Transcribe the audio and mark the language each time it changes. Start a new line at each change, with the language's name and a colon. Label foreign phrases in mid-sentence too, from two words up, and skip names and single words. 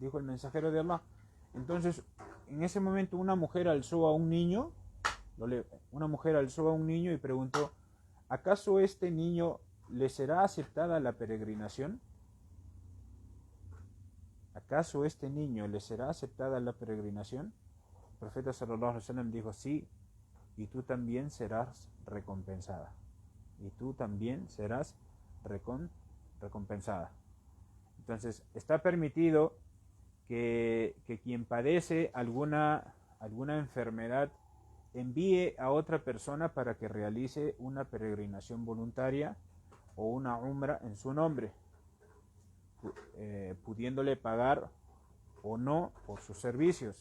Spanish: Dijo: el mensajero de Allah. Entonces, en ese momento una mujer alzó a un niño y preguntó: ¿acaso este niño le será aceptada la peregrinación? ¿Acaso este niño le será aceptada la peregrinación? El profeta
Arabic: صلى الله عليه وسلم
Spanish: dijo: sí, y tú también serás recompensada. Y tú también serás recompensada. Entonces, está permitido que quien padece alguna enfermedad envíe a otra persona para que realice una peregrinación voluntaria o una umra en su nombre, pudiéndole pagar o no por sus servicios.